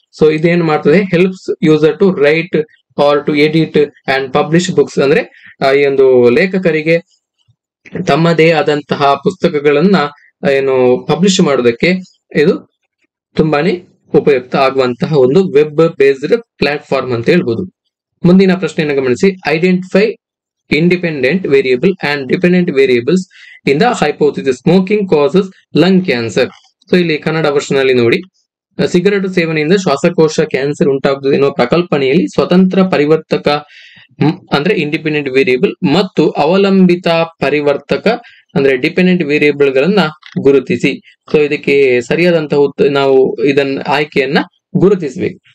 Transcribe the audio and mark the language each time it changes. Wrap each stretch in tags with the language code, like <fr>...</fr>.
<en>so</en> <kn>ಇದೇನ್ ಮಾಡ್ತದೆ,</kn> <en>Helps user to write or to edit and publish books.</en> <kn>ಅಂದ್ರೆ ಈ ಒಂದು ಲೇಖಕರಿಗೆ ತಮ್ಮದೇ ಆದಂತಹ ಪುಸ್ತಕಗಳನ್ನ ಏನು ಪಬ್ಲಿಷ್ ಮಾಡೋದಕ್ಕೆ ಇದು ತುಂಬಾನೇ ಉಪಯುಕ್ತ ಆಗುವಂತಹ ಒಂದು ವೆಬ್ ಬೇಸ್ಡ್ ಪ್ಲಾಟ್ಫಾರ್ಮ್ ಅಂತ ಹೇಳ್ಬೋದು. ಮುಂದಿನ ಪ್ರಶ್ನೆಯನ್ನು ಗಮನಿಸಿ.</kn> <en>Identify independent variable and dependent variables in the hypothesis smoking causes lung cancer.</en> <kn>So ಇಲ್ಲಿ ಕನ್ನಡ ವರ್ಷನ್ ಅಲ್ಲಿ ನೋಡಿ, ಸಿಗರೇಟು ಸೇವನೆಯಿಂದ ಶ್ವಾಸಕೋಶ ಕ್ಯಾನ್ಸರ್ ಉಂಟಾಗುತ್ತದೆ ಎನ್ನುವ ಪ್ರಕಲ್ಪನೆಯಲ್ಲಿ ಸ್ವತಂತ್ರ ಪರಿವರ್ತಕ ಅಂದ್ರೆ ಇಂಡಿಪೆಂಡೆಂಟ್ ವೇರಿಯೇಬಲ್ ಮತ್ತು ಅವಲಂಬಿತ ಪರಿವರ್ತಕ ಅಂದ್ರೆ ಡಿಪೆಂಡೆಂಟ್ ವೇರಿಯೇಬಲ್ ಗಳನ್ನ ಗುರುತಿಸಿ. ಸೊ ಇದಕ್ಕೆ ಸರಿಯಾದಂತಹ ನಾವು ಇದನ್ನ ಆಯ್ಕೆಯನ್ನ ಗುರುತಿಸಬೇಕು.</kn>